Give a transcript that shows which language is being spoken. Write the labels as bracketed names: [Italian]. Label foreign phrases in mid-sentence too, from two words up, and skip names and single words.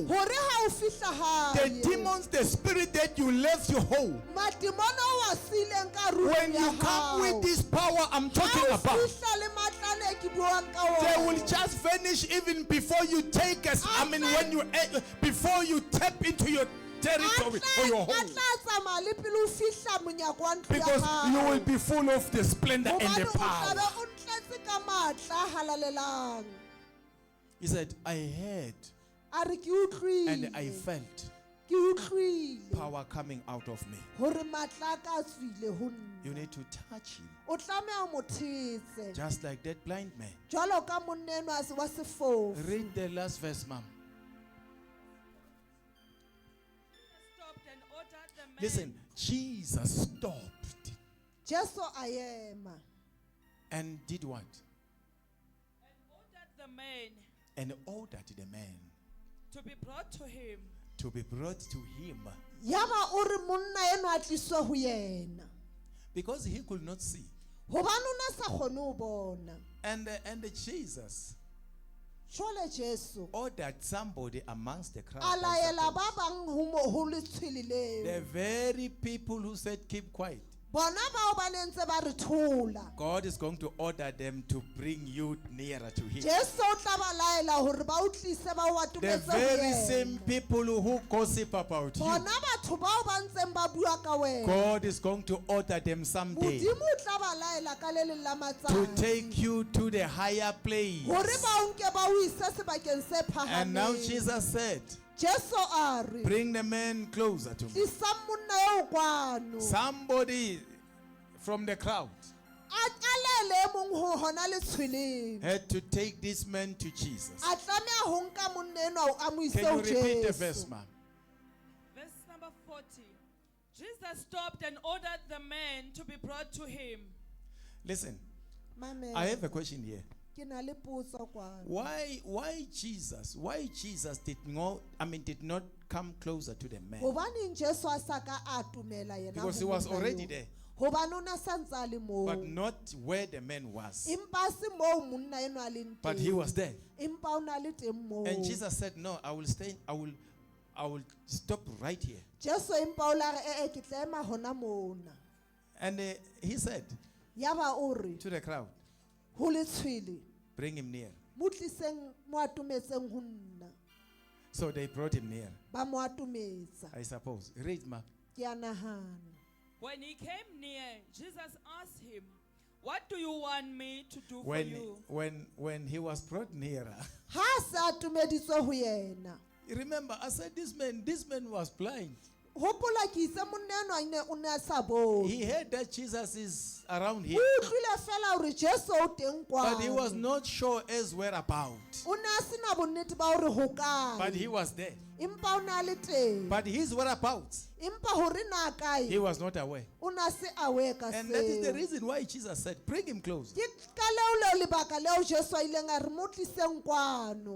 [Southern Sotho] hore ha o fihla [English] the [Southern Sotho] hae [English] demons, the spirit that you left you home, [Southern Sotho] madimona o wa sileng ka ruri [English] when you come with this power I'm talking [Southern Sotho] ha o [English] about, [Southern Sotho] fihla le matla ane ke buang ka [English] They [Southern Sotho] ona. [English] will just vanish even before you take us. I mean, when you before you tap into your territory or your [Southern Sotho] A [English] home, [Southern Sotho] tla tsamaya le pele o fihla monyako wa ntlo ya [English] because you will [Southern Sotho] hao. [English] be full of the splendor and [Southern Sotho] Hobane [English] the [Southern Sotho] o tla [English] power. [Southern Sotho] be o ntletse ka matla a halalelang. [English] He said, I heard [Southern Sotho] A re ke utlwile. [English] and I felt [Southern Sotho] Ke utlwile [English] power coming out of me. [Southern Sotho] hore matla a ka tswile ho nna. [English] You need to touch him, [Southern Sotho] O tlameha mo thetse. [English] just like that blind man. [Southern Sotho] Jwalo ka monne enwa wa sefofu. [English] Read the last verse, ma'am. Stopped and ordered the man. Listen, Jesus stopped [Southern Sotho] Jesu a ema. [English] and did what? And ordered the man And ordered the man to be brought to him. to be brought to him, [Southern Sotho] Yaba o re monna enwa a tliswe ho yena. [English] because he could not see. [Southern Sotho] Hobane o ne sa kgone ho bona. [English] And Jesus [Southern Sotho] Jwale Jesu [English] ordered somebody amongst the crowd. [Southern Sotho] a [English] I [Southern Sotho] laela [English] suppose. [Southern Sotho] ba bang ho letshwele [English] The [Southern Sotho] leo. [English] very people who said keep quiet. [Southern Sotho] Bona bao ba ne ntse ba re thola. [English] God is going to order them to bring you nearer to him. [Southern Sotho] Jesu o tla ba laela hore ba o tlise ba o [English] The [Southern Sotho] atometse ho [English] very same [Southern Sotho] yena. [English] people who gossip about you, [Southern Sotho] Bona batho bao ba ntseng ba bua ka wena. [English] God is going to order them someday [Southern Sotho] Modimo o tla ba laela ka le leng la [English] to [Southern Sotho] matsatsi. [English] take you to the higher place. [Southern Sotho] Hore ba o nke ba o ise sebakeng se [English] And now [Southern Sotho] phahameng. [English] Jesus said, [Southern Sotho] Jesu a re [English] bring the man closer to me. [Southern Sotho] tlisa monna eo kwano. [English] Somebody from the crowd [Southern Sotho] A qalele e mong ho hona letshweleng. [English] had to take this man to Jesus. [Southern Sotho] A tlameha ho nka monna enwa a mo ise [English] Can [Southern Sotho] ho [English] you repeat the [Southern Sotho] Jesu. [English] verse, ma'am? Verse number 40. Jesus stopped and ordered the man to be brought to him. Listen, [Southern Sotho] Mamela, [English] I have a question here. [Southern Sotho] ke na le potso kwano. [English] Why Jesus did not come closer to the man? [Southern Sotho] Hobaneng Jesu a sa ka a atomela yena [English] Because he [Southern Sotho] ho [English] was [Southern Sotho] monna [English] already [Southern Sotho] eo? [English] there, [Southern Sotho] Hobane o ne a santse a le moo. [English] but not where the man was. [Southern Sotho] Empa a se moo monna enwa a leng [English] But [Southern Sotho] teng. [English] he was there. [Southern Sotho] Empa o na le teng moo. [English] And Jesus said, no, I will stay, I will stop right here. [Southern Sotho] Jesu empa o la re ke tla ema hona mona. [English] And he said [Southern Sotho] Yaba o re [English] to the crowd, [Southern Sotho] ho letshwele [English] bring him near. [Southern Sotho] mo tliseng mo atometseng ho nna. [English] So they brought him near, [Southern Sotho] Ba mo atometsa. [English] I suppose. Read, ma. [Southern Sotho] Ke a nahana. [English] When he came near, Jesus asked him, "What do you want me to do for you?" When he was brought nearer, [Southern Sotho] Ha se atomeditswe ho yena. [English] remember, I said this man was blind. [Southern Sotho] Hopola ke itse monna enwa o ne a sa bone. [English] He heard that Jesus is around here, [Southern Sotho] O utlwile fela hore Jesu o teng kwano. [English] but he was not sure as whereabout. [Southern Sotho] O ne a sena bonnete ba hore ho kae. [English] But he was there. [Southern Sotho] Empa o ne a le teng. [English] But his whereabouts, [Southern Sotho] Empa hore na kae. [English] he was not aware. [Southern Sotho] O na se aware ka [English] And that is the [Southern Sotho] seo. [English] reason why Jesus said, bring him close. [Southern Sotho] Ke ka leo lebaka leo Jesu a ileng a re mo tliseng kwano.